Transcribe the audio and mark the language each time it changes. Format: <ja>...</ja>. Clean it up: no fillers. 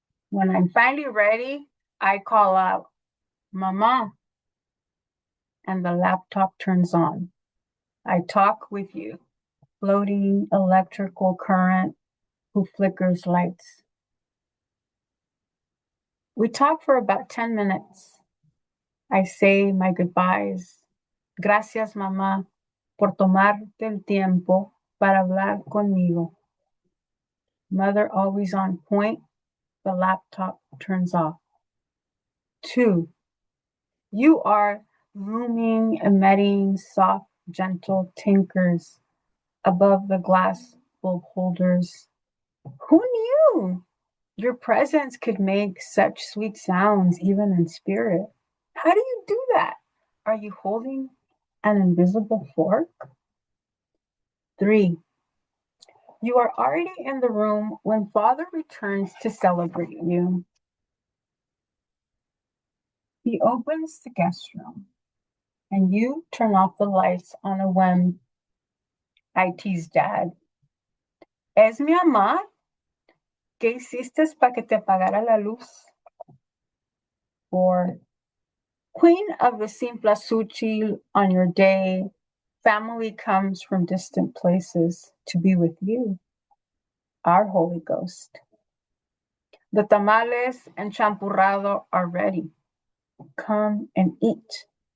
<en>When I'm finally ready, I call out, Mama, and the laptop turns on. I talk with you, floating electrical current who flickers lights. We talk for about 10 minutes. I say my goodbyes.</en> <es>Gracias, mamá, por tomarte el tiempo para hablar conmigo.</es> <en>Mother always on point. The laptop turns off. 2. You are looming, emitting soft, gentle tinkers above the glass bulb holders. Who knew your presence could make such sweet sounds even in spirit? How do you do that? Are you holding an invisible fork? 3. You are already in the room when Father returns to celebrate you. He opens the guest room, and you turn off the lights on a whim. I tease Dad.</en> <es>¿Es mi mamá? ¿Qué hiciste para que te apagara la luz?</es> <en>4. Queen of the Simplasuchi, on your day, family comes from distant places to be with you, our Holy Ghost. The tamales and champurrado are ready. Come and eat.</en>